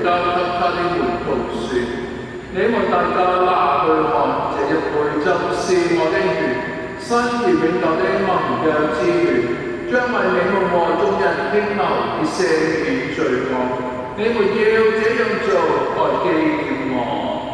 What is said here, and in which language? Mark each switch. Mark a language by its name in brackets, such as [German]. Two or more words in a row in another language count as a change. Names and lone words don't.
[Chinese] 交給他的門徒說：你們大家拿去看，這一杯就是我的血，新而永久的盟約之血，將為你們和眾人傾流，以赦免罪惡。你們要這樣做，來紀念我。